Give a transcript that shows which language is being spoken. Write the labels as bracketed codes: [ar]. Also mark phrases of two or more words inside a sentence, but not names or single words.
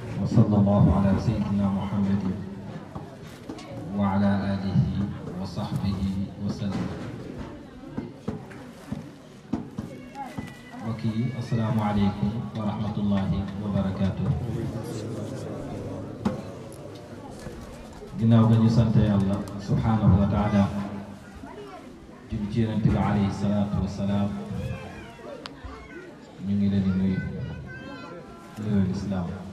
[ar] وصلى الله على سيدنا محمد وعلى آله وصحبه وسلم. وكي السلام عليكم ورحمة الله وبركاته. [wo] ginnaaw ga ñu sant Yàlla [ar] سبحانه وتعالى [wo] jub ci Yonent bi [ar] عليه الصلاة والسلام [wo] ñu ngi leen di nuyu nuyoo lislaam